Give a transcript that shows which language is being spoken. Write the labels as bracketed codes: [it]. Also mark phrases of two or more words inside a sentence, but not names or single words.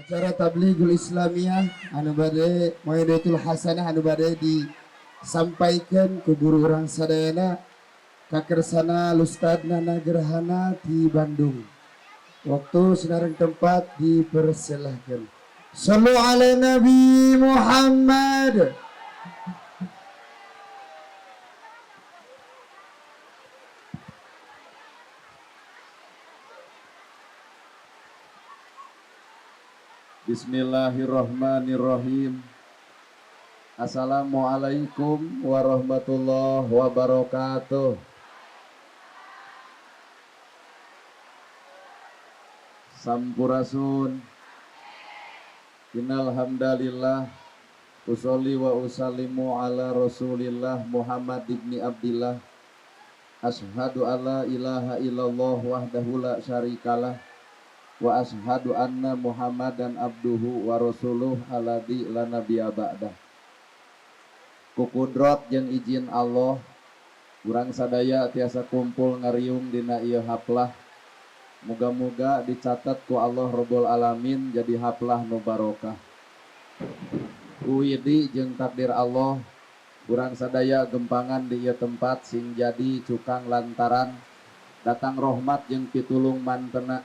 [su] Acara Tablighul Islamiyah anu bade [ar] موعظة الحسنة [su] anu bade disampaikan ke guru urang sadayana kakersana Lustadna Nagerhana di Bandung. Waktu senareng tempat dipersilahkan. [ar] صلوا على النبي محمد. بسم الله الرحمن الرحيم. السلام عليكم ورحمة الله وبركاته. [su] Sampurasun. [ar] إن الحمد لله أصلي وأسلم على رسول الله محمد بن عبد الله. أشهد أن لا إله إلا الله وحده لا شريك له وأشهد أن محمدا عبده ورسوله الذي لا نبي بعده. [su] Ku kudrat jeung izin Allah urang sadaya tiasa kumpul ngariung dina ieu haplah. Muga-muga dicatat ku Allah [ar] رب العالمين [su] jadi haplah nu barokah. Ku widi jeung takdir Allah urang sadaya gempangan di ieu tempat sing jadi cukang lantaran datang rahmat jeung pitulung mantena.